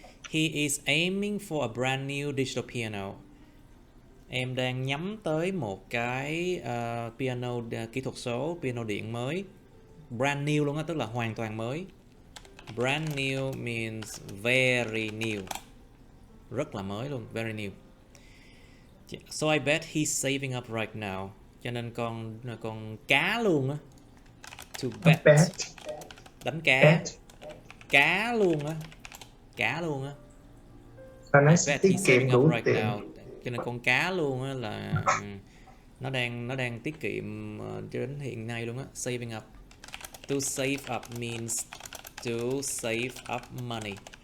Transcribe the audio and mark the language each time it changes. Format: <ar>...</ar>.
<en>He is aiming for a brand new digital piano.</en> <vi>Em đang nhắm tới một cái piano kỹ thuật số, piano điện mới.</vi> <en>Brand new</en> <vi>luôn á, tức là hoàn toàn mới.</vi> <en>Brand new means very new.</en> <vi>Rất là mới luôn,</vi> <en>very new. So I bet he's saving up right now.</en> <vi>Cho nên con cá luôn á.</vi> <en>To bet.</en> <vi>Đánh cá. Cá luôn á.</vi> <en>I bet he's saving up right now.</en> <vi>Cho nên con cá luôn á là nó đang tiết kiệm cho đến hiện nay luôn á.</vi> <en>Saving up. To save up means to save up money.</en>